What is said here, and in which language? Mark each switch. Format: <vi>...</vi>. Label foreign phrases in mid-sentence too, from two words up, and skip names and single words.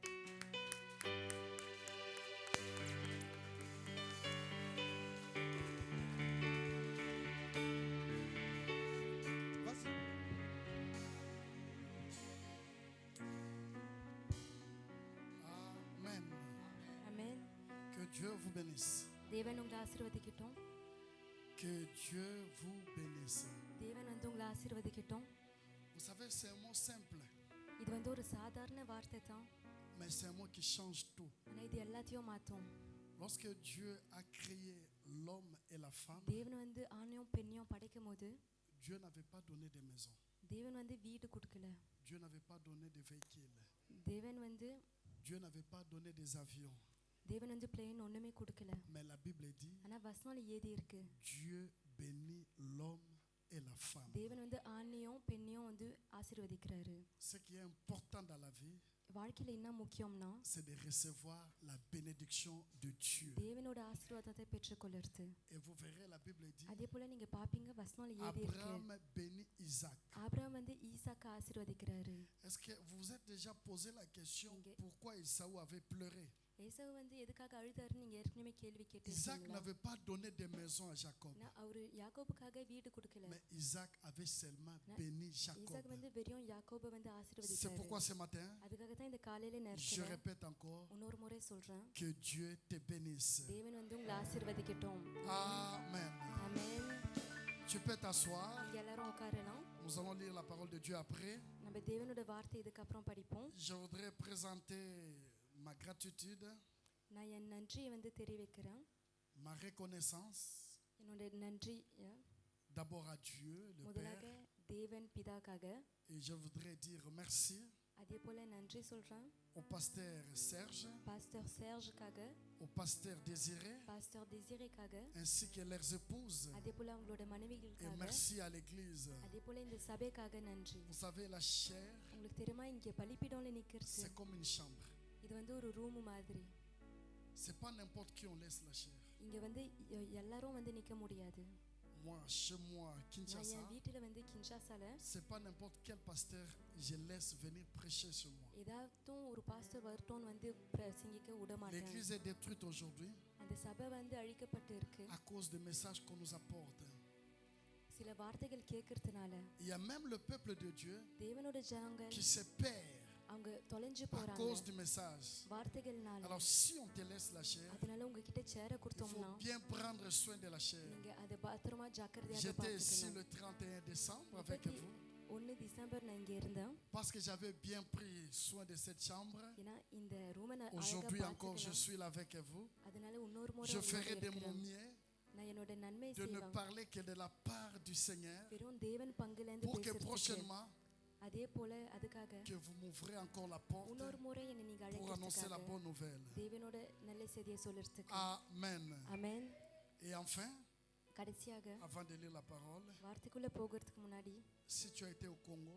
<fr>Vas-y. Amen. Amen. Que Dieu vous bénisse.</fr> <ta>தேவன் உங்களை ஆசீர்வதிக்கட்டும்.</ta> <fr>Que Dieu vous bénisse.</fr> <ta>தேவன் வந்து உங்களை ஆசீர்வதிக்கட்டும்.</ta> <fr>Vous savez, c'est un mot simple,</fr> <ta>இது வந்து ஒரு சாதாரண வார்த்தை தான்,</ta> <fr>mais c'est un mot qui change tout.</fr> <ta>ஆனால் இது எல்லாத்தையும் மாற்றும்.</ta> <fr>Lorsque Dieu a créé l'homme et la femme,</fr> <ta>தேவன் வந்து ஆணையும் பெண்ணையும் படைக்கும் போது</ta> <fr>Dieu n'avait pas donné des maisons.</fr> <ta>தேவன் வந்து வீடு கொடுக்கல.</ta> <fr>Dieu n'avait pas donné des véhicules.</fr> <ta>தேவன் வந்து</ta> <fr>Dieu n'avait pas donné des avions.</fr> <ta>தேவன் வந்து பிளேன் ஒன்றுமே கொடுக்கல.</ta> <fr>Mais la Bible dit,</fr> <ta>ஆனால் வசனம் ஏதி இருக்கு,</ta> <fr>Dieu bénit l'homme et la femme.</fr> <ta>தேவன் வந்து ஆணையும் பெண்ணையும் வந்து ஆசீர்வதிக்கிறாரு.</ta> <fr>Ce qui est important dans la vie,</fr> <ta>வாழ்க்கையில் என்ன முக்கியம்னா</ta> <fr>c'est de recevoir la bénédiction de Dieu.</fr> <ta>தேவனோட ஆசீர்வாதத்தை பெற்றுக்கொள்ளுறது.</ta> <fr>Et vous verrez, la Bible dit,</fr> <ta>அதே போல நீங்க பாப்பீங்க வசனம் ஏதி இருக்கு,</ta> <fr>Abraham bénit Isaac.</fr> <ta>ஆபிரகாம் வந்து ஈசாக்கு ஆசீர்வதிக்கிறாரு.</ta> <fr>Est-ce que vous vous êtes déjà posé la question Inge- pourquoi Esaü avait pleuré?</fr> <ta>ஏசாவு வந்து எதுக்காக அழுதாருன்னு நீங்க ஏற்கனவே கேள்வி Isaac கேட்டிருக்கீங்களா?</ta> <fr>n'avait pas donné des maisons à Jacob,</fr> <ta>ஏன்னா அவரு யாக்கோபுக்காக வீடு கொடுக்கல.</ta> <fr>mais Isaac avait seulement Na- béni Jacob.</fr> <ta>ஈசாக்கு வந்து வெறும் யாக்கோபை வந்து</ta> <fr>C'est</fr> <ta>ஆசீர்வதிச்சாரு.</ta> <fr>pourquoi ce matin,</fr> <ta>அதுக்காக தான் இந்த காலையில</ta> <fr>je</fr> <ta>நேரத்துல</ta> <fr>répète encore,</fr> <ta>இன்னொரு முறை சொல்றேன்,</ta> <fr>que Dieu te bénisse.</fr> <ta>தேவன் வந்து உங்களை ஆசீர்வதிக்கட்டும்.</ta> <fr>Amen.</fr> <ta>ஆமென்.</ta> <fr>Tu peux t'asseoir.</fr> <ta>நீங்க எல்லாரும் உட்காரலாம்.</ta> <fr>Nous allons lire la parole de Dieu après.</fr> <ta>நம்ம தேவனோட வார்த்தை இதுக்கு அப்புறம் படிப்போம்.</ta> <fr>Je voudrais présenter ma gratitude,</fr> <ta>நான் என் நன்றியை வந்து தெரிவிக்கிறேன்.</ta> <fr>ma reconnaissance,</fr> <ta>என்னோட நன்றி</ta> <fr>d'abord à Dieu, le</fr> <ta>முதலாக</ta> <fr>Père,</fr> <ta>தேவன் பிதாக்காக,</ta> <fr>et je voudrais dire merci</fr> <ta>அதே போல நன்றி சொல்றேன்</ta> <fr>au pasteur Serge,</fr> <ta>பாஸ்டர் சேர்ஜுக்காக,</ta> <fr>au pasteur Désiré,</fr> <ta>பாஸ்டர் டெசிரேக்காக,</ta> <fr>ainsi que leurs épouses.</fr> <ta>அதே போல அவங்களோட</ta> <fr>Et</fr> <ta>மனைவிகளுக்காக,</ta> <fr>merci à l'église.</fr> <ta>அதே போல இந்த சபைக்காக நன்றி.</ta> <fr>Vous savez, la chair,</fr> <ta>உங்களுக்கு தெரியுமா, இங்க பலிபீடம்ல நிக்கிறது</ta> <fr>c'est comme une chambre.</fr> <ta>இது வந்து ஒரு ரூம் மாதிரி.</ta> <fr>C'est pas n'importe qui on laisse la chair.</fr> <ta>இங்க வந்து எல்லாரும் வந்து நிக்க முடியாது.</ta> <fr>Moi, chez moi,</fr> <ta>நான் Kinshasa, என் வீட்டுல வந்து கின்ஷாசால</ta> <fr>c'est pas n'importe quel pasteur je laisse venir prêcher sur moi.</fr> <ta>ஏதாவதும் ஒரு பாஸ்டர் வரட்டும் வந்து பிரசங்கிக்க விட மாட்டேன்.</ta> <fr>L'église est détruite aujourd'hui</fr> <ta>அந்த சபை வந்து அழிக்கப்பட்டு இருக்கு</ta> <fr>à cause des messages qu'on nous apporte.</fr> <ta>சில வார்த்தைகள் கேட்கறதுனால.</ta> <fr>Il y a même le peuple de Dieu</fr> <ta>தேவனோட ஜனங்க</ta> <fr>qui se perd</fr> <ta>அவங்க தொலைஞ்சு</ta> <fr>à</fr> <ta>போறாங்க</ta> <fr>cause du message.</fr> <ta>வார்த்தைகள்னால.</ta> <fr>Alors si on te laisse la chair,</fr> <ta>அதனால உங்ககிட்ட சேர</ta> <fr>il</fr> <ta>கொடுத்தோம்னா</ta> <fr>faut bien prendre soin de la chair.</fr> <ta>நீங்க அதை பத்திரமா ஜாக்கிரதையாக</ta> <fr>J'étais ici</fr> <ta>பார்த்துக்கணும்.</ta> <fr>le 31 décembre avec vous</fr> <ta>1 டிசம்பர் நான் இங்க இருந்தேன்.</ta> <fr>parce que j'avais bien pris soin de cette chambre.</fr> <ta>ஏன்னா இந்த ரூமை நான் அழகா</ta> <fr>Aujourd'hui encore, je</fr> <ta>பார்த்துக்கணும்.</ta> <fr>suis là avec vous.</fr> <ta>அதனால இன்னொரு முறை</ta> <fr>Je</fr> <ta>உங்களோட</ta> <fr>ferai de</fr> <ta>இருக்கிறேன்.</ta> <fr>mon mieux</fr> <ta>நான் என்னோட நன்மை</ta> <fr>de ne</fr> <ta>செய்வேன்.</ta> <fr>parler que de la part du Seigneur</fr> <ta>வெறும் தேவன் பங்குல இருந்து</ta> <fr>pour que</fr> <ta>பேசுறதுக்கு.</ta> <fr>prochainement</fr> <ta>அதே போல அதுக்காக</ta> <fr>que vous m'ouvrez encore la porte</fr> <ta>இன்னொரு முறை என்னை நீங்க</ta> <fr>pour annoncer la</fr> <ta>அழைக்கிறதுக்காக,</ta> <fr>bonne nouvelle.</fr> <ta>தேவனோட நல்ல செய்தியை சொல்றதுக்கு.</ta> <fr>Amen.</fr> <ta>ஆமென்.</ta> <fr>Et enfin,</fr> <ta>கடைசியாக</ta> <fr>avant de lire la parole,</fr> <ta>வார்த்தைக்குள்ள போகிறதுக்கு முன்னாடி,</ta> <fr>si tu as été au Congo,</fr>